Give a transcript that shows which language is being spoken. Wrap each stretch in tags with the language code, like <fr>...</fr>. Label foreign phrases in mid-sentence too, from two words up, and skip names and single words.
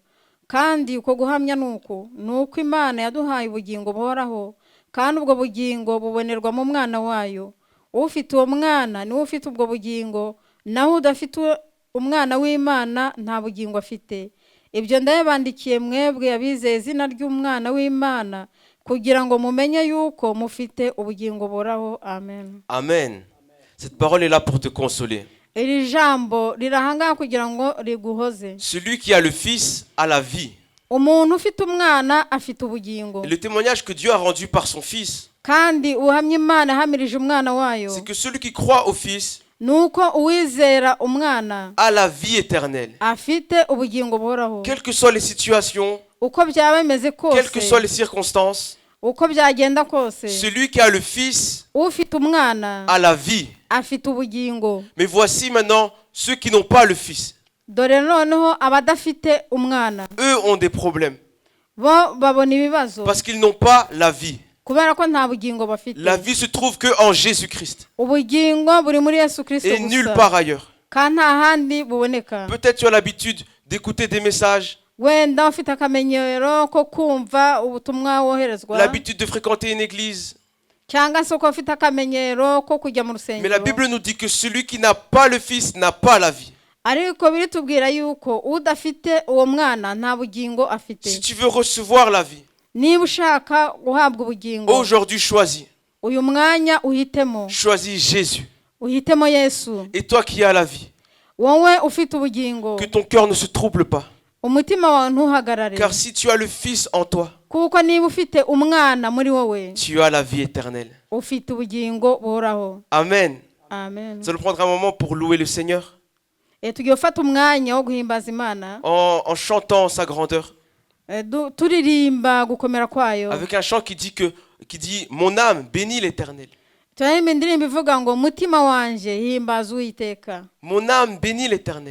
<rw>Kandi uko guhamya nuko Imana yaduhaye ubugingo buhoraho, kandi ubwo bugingo bubonerwa mu mwana wayo. Ufite uwo mwana niwe ufite ubwo bugingo, naho udafite umwana w'Imana nta bugingo afite. Ibyo ndayabandikiye mwebwe abizeye izina ry'umwana w'Imana, kugira ngo mumenye yuko mufite ubugingo buhoraho. Amen. Amen.</rw> <fr>Cette parole est là pour te consoler.</fr> <rw>Iri jambo rirahanga kugira ngo riguhoze.</rw> <fr>Celui qui a le Fils a la vie.</fr> <rw>Umuntu ufite umwana afite ubugingo.</rw> <fr>Le témoignage que Dieu a rendu par son Fils,</fr> <rw>kandi uhamya Imana hamirije umwana wayo,</rw> <fr>c'est que celui qui croit au Fils</fr> <rw>nuko uwizera umwana</rw> <fr>a la vie éternelle.</fr> <rw>Afite ubugingo buhoraho.</rw> <fr>Quelles que soient les situations,</fr> <rw>uko byaba bimeze kose,</rw> <fr>quelles que soient les circonstances,</fr> <rw>uko byagenda kose,</rw> <fr>celui qui a le Fils</fr> <rw>ufite umwana</rw> <fr>a la vie.</fr> <rw>Afite ubugingo.</rw> <fr>Mais voici maintenant ceux qui n'ont pas le Fils.</fr> <rw>Dore noneho abadafite umwana,</rw> <fr>eux ont des problèmes.</fr> <rw>Bo babona ibibazo</rw> <fr>parce qu'ils n'ont pas la vie.</fr> <rw>Kubera ko nta bugingo bafite.</rw> <fr>La vie se trouve que en Jésus-Christ.</fr> <rw>Ubugingo buri muri Yesu Kristo</rw> <fr>et nulle part ailleurs.</fr> <rw>Kandi nta handi buboneka.</rw> <fr>Peut-être tu as l'habitude d'écouter des messages.</fr> <rw>Wenda ufite akamenyero ko kumva ubutumwa woherezwa.</rw> <fr>L'habitude de fréquenter une église.</fr> <rw>Cyangwa se ko ufite akamenyero ko kujya mu rusengero.</rw> <fr>Mais la Bible nous dit que celui qui n'a pas le Fils n'a pas la vie.</fr> <rw>Ariko biritubwira yuko udafite uwo mwana nta bugingo afite.</rw> <fr>Si tu veux recevoir la vie,</fr> <rw>niba ushaka guhabwa ubugingo,</rw> <fr>aujourd'hui choisis.</fr> <rw>Uyu mwanya uhitemo.</rw> <fr>Choisis Jésus.</fr> <rw>Uhitemo Yesu.</rw> <fr>Et toi qui as la vie,</fr> <rw>wowe ufite ubugingo,</rw> <fr>que ton cœur ne se trouble pas.</fr> <rw>Umutima wawe ntuhagarare.</rw> <fr>Car si tu as le Fils en toi,</fr> <rw>kuko niba ufite umwana muri wowe,</rw> <fr>tu as la vie éternelle.</fr> <rw>Ufite ubugingo buhoraho. Amen. Amen.</rw> <fr>Nous allons prendre un moment pour louer le Seigneur. En chantant sa grandeur. Avec un chant qui dit mon âme bénit l'Éternel. Mon âme bénit l'Éternel.</fr>